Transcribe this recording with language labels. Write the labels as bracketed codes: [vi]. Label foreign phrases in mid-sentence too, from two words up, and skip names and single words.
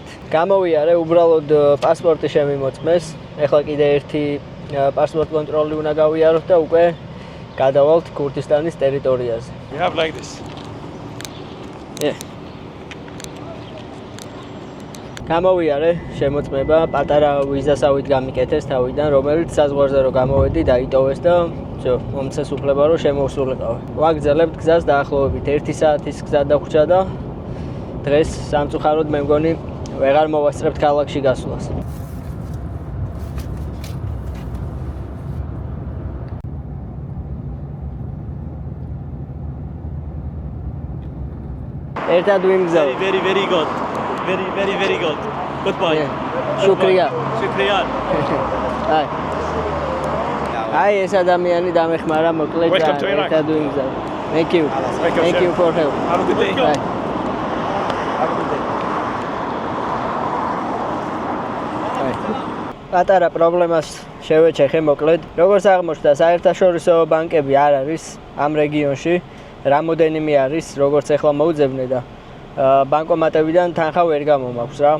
[ka] გამოვიარე, უბრალოდ პასპორტი შემიმოწმეს. ეხლა კიდე ერთი პასპორტ კონტროლი უნდა გავიაროთ და უკვე გადავალთ ქურთისტანის ტერიტორიაზე. [en] You have like this. [ka] გამოვიარე, შემოწმება პატარა ვიზასავით გამიკეთეს თავიდან, რომელიც საზღვარზე რო გამოვედი დაიტოვეს და მომცეს უფლება რომ შემოვსულიყავი. ვაგრძელებთ გზას დაახლოებით 1 საათის გზა დაგვრჩა და დღეს სამწუხაროდ მე მგონი ვეღარ მოვასწრებთ ქალაქში გასვლას. ერთად ვიმგზავრ. [en] Very good. Very good. Goodbye. შუქრია. Shukriyan. [ka] აი ეს ადამიანი დამეხმარა მოკლედ და ერთად ვიმგზავრ. [en] Thank you for help. Have a good day. Bye. [ka] პატარა პრობლემას შევეჩეხე მოკლედ. როგორც აღმოჩნდა, საერთაშორისო ბანკები არ არის ამ რეგიონში. რამოდენიმე არის, როგორც ახლა მოუძებნე და ბანკომატებიდან თანხა ვერ გამომაქვს რა.